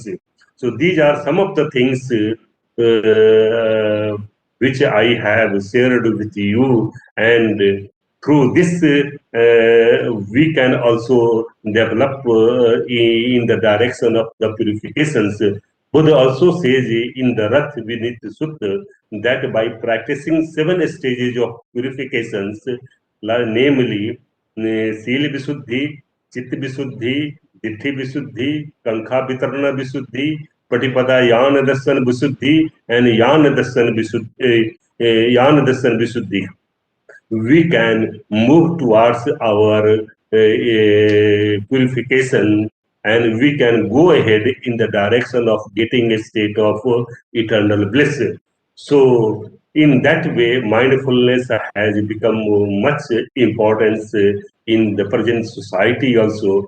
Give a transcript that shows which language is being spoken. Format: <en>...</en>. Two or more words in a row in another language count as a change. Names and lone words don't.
<en>So these are some of the things which I have shared with you, and through this we can also develop in the direction of the purifications. Buddha also says in the Rath Vinit Sutta that by practicing 7 stages of purifications, namely</en> <pi>Sila Visuddhi, Chitta Visuddhi, Ditti Visuddhi, Kankha Vitarana Visuddhi, Patipada Yana Darshan Visuddhi,</pi> <en>and</en> <pi>Yana Darshan Visuddhi,</pi> <en>we can move towards our purification, and we can go ahead in the direction of getting a state of eternal bliss. So in that way, mindfulness has become much importance in the present society also.</en>